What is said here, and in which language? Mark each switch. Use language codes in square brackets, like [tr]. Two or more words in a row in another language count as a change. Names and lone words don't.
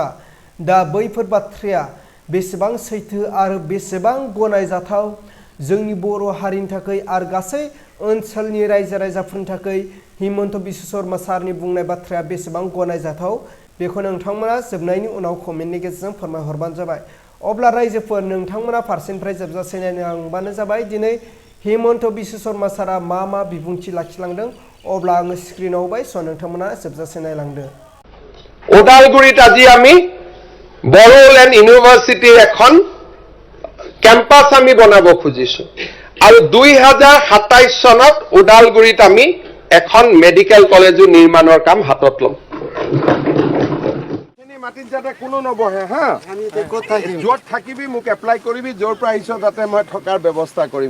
[brx] दा बैफोर बाथ्राया बेसेबां सैथो आरो बेसेबां गनायजाथाव जोंनि बर' हारिनि थाखाय आरो गासै ओनसोलनि रायजो राजाफोरनि थाखाय हिमन्त बिश्व शर्मा सारनि बुंनाय बाथ्राया बेसेबां गनायजाथाव बेखौ नोंथांमोना जोबनायनि उनाव कमेन्टनि गेजेरजों फोरमायहरबानो जाबाय। अब्ला रायजोफोर नोंथांमोना फारसेनिफ्राय जोबजासे नायलांबानो जाबाय। दिनै हिमन्त बिश्व शर्मा सारा मा बिबुंथि लाखिलांदों अब्ला आङो स्क्रिनाव होबाय। स' नोंथांमोना जोबजासे नायलांदो। [as] ওদালগুৰিত আজি আমি বড়োলেণ্ড ইউনিভাৰ্চিটিৰ এখন কেম্পাছ আমি বনাব খুজিছো আৰু 2027 চনত ওদালগুৰিত আমি এখন [en] medical college [as] নিৰ্মাণৰ কাম হাতত লম। মাটিত যাতে কোনো নবহে হা, য'ত থাকিবি মোক এপ্লাই কৰিবি, য'ৰ পৰা আহিছ তাতে মই থকাৰ ব্যৱস্থা কৰিম।